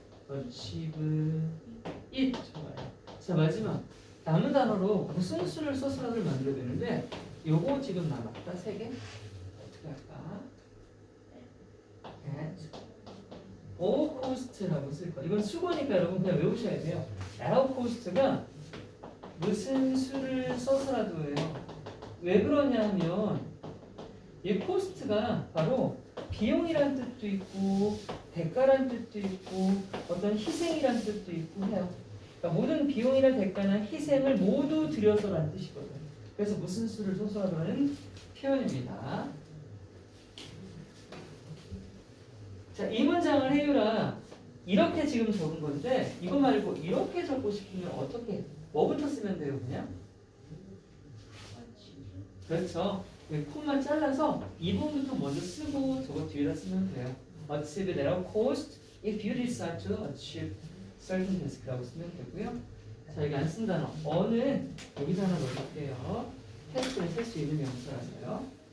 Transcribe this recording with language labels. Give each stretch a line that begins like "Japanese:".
English: achieve it
Korean: 좋아요. 자 마지막 남은 단어로 무슨 수를 써서를 만들어야 되는데 요거 지금 남았다 3개 어떻게 할까? at all cost라고 쓸 거야. 이건 수고니까 여러분 그냥 외우셔야 돼요. at all cost가 무슨 수를 써서라도 해요. 왜 그러냐면 이 코스트가 바로 비용이란 뜻도 있고 대가란 뜻도 있고 어떤 희생이란 뜻도 있고 해요. 그러니까 모든 비용이나 대가나 희생을 모두 들여서라는 뜻이거든. 그래서 무슨 수를 써서라도 하는 표현입니다. 자, 이 문장을 해유라 이렇게 지금 적은 건데 이거 말고 이렇게 적고 싶으면 어떻게 뭐부터 쓰면 돼요 그냥? 그렇죠. 콤만 잘라서 이 부분부터 먼저 쓰고 저거 뒤에다 쓰면 돼요.
English: achieve at all cost if you decide to achieve certain task
Korean: 라고 쓰면 되고요. 자 여기 안 쓴 단어 어는 여기서 하나 넣어볼게요. task를 쓸 수 있는 명사라서요.